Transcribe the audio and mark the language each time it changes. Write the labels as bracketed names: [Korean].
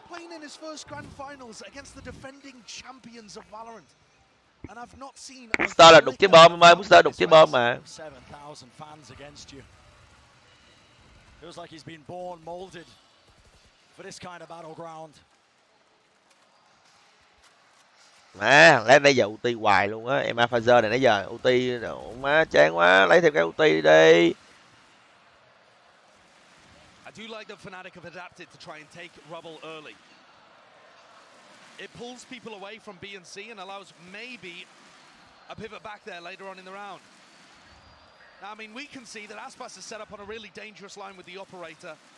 [English] Playing in his first grand finals against the defending champions of Valorant. And I've not seen [Vietnamese] Booster là đục trái bom em ơi, Booster đục trái bom mà. [English] 7,000 fans against you. Feels like he's been born molded for this kind of battleground. [Vietnamese] Má, lấy nãy giờ ulti hoài luôn á, em Phaser này nãy giờ ulti má chán quá, lấy thêm cái ulti đi. [English] I do like that Fnatic have adapted to try and take rubble early. It pulls people away from B and C and allows maybe a pivot back there later on in the round. Now, I mean, we can see that Aspas is set up on a really dangerous line with the operator.